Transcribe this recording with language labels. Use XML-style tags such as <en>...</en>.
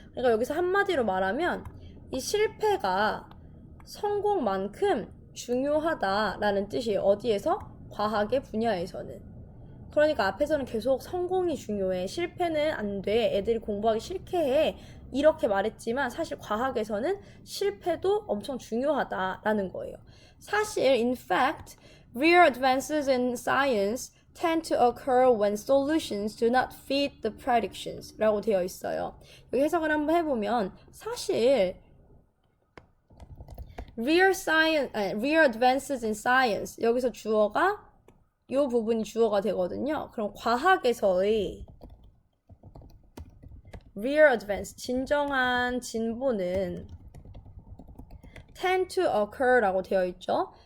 <ko>그러니까 여기서 한마디로 말하면 이 실패가 성공만큼 중요하다라는 뜻이에요. 어디에서? 과학의 분야에서는. 그러니까 앞에서는 계속 성공이 중요해. 실패는 안 돼. 애들이 공부하기 싫게 해. 이렇게 말했지만 사실 과학에서는 실패도 엄청 중요하다라는 거예요. 사실,</ko> <en>in fact, real advances in science tend to occur when solutions do not fit the predictions</en> <ko>라고 되어 있어요. 여기 해석을 한번 해보면 사실</ko> <en>real advances in science</en> <ko>여기서 주어가 이 부분이 주어가 되거든요. 그럼 과학에서의</ko> <en>real advance,</en> <ko>진정한 진보는</ko> <en>tend to occur</en> <ko>라고 되어 있죠.</ko>